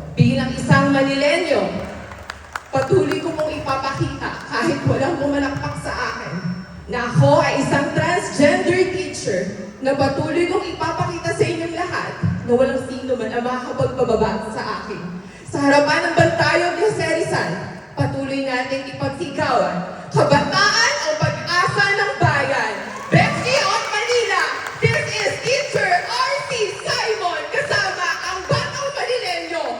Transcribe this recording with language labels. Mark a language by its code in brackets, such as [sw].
[tl] Bilang isang Manilenyo, patuloy ko mong ipapakita kahit walang pumalakpak sa akin na ako ay isang transgender teacher na patuloy kong ipapakita sa inyong lahat na walang sino man ang makakapagpababa sa akin. Sa harapan ng Bantayo de Jose Rizal, patuloy natin ipagsigawan. Kabataan ang pag-asa ng bayan. [en] Betsy of Manila, this is Teacher R.C. [tl] Simon kasama ang Batang Manilenyo.